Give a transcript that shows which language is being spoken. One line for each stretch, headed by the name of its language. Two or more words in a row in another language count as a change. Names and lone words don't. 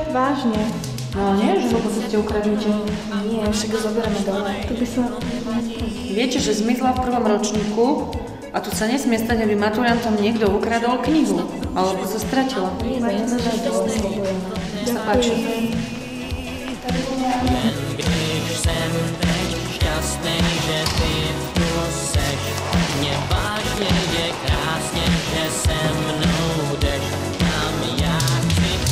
Slovak: Vážne? No nie, že ho ste ukradnete. Nie, však ho zoberieme dole. To by sa... Viete, že zmizla v prvom ročníku a tu sa nesmie stať, aby maturantom niekto ukradol knihu, alebo sa stratila. Nech sa páči.
Czech: Když jsem teď šťastný, že ty tu seš, mě vážně je krásně, že se mnou jdeš, tam já chci.